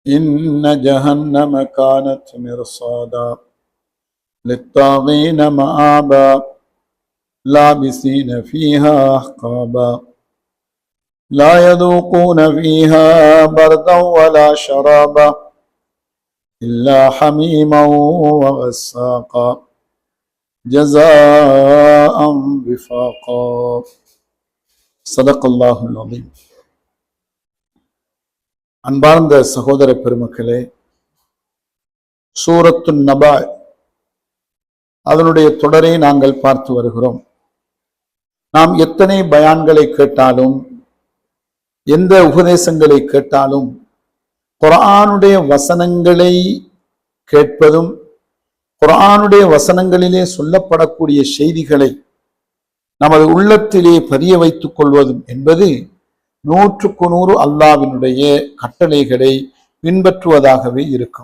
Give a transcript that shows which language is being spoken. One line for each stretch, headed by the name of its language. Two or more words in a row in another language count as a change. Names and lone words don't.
Arabic: إن جهنم كانت مرصادا للطاغين مآبا لابسين فيها أحقابا لا يذوقون فيها بردا ولا شرابا إلا حميما وغساقا جزاء وفاقا صدق الله العظيم.
Tamil: அன்பார்ந்த சகோதர பெருமக்களே, சூரத்து நபா அதனுடைய தொடரை நாங்கள் பார்த்து வருகிறோம். நாம் எத்தனை பயான்களை கேட்டாலும், எந்த உபதேசங்களை கேட்டாலும், குர்ஆனுடைய வசனங்களை கேட்பதும் குர்ஆனுடைய வசனங்களிலே சொல்லப்படக்கூடிய செய்திகளை நமது உள்ளத்திலே பதிய வைத்துக் கொள்வதும் என்பது 100க்கு 100 அல்லாஹ்வினுடைய கட்டளைகளை பின்பற்றுவதாகவே இருக்கும்.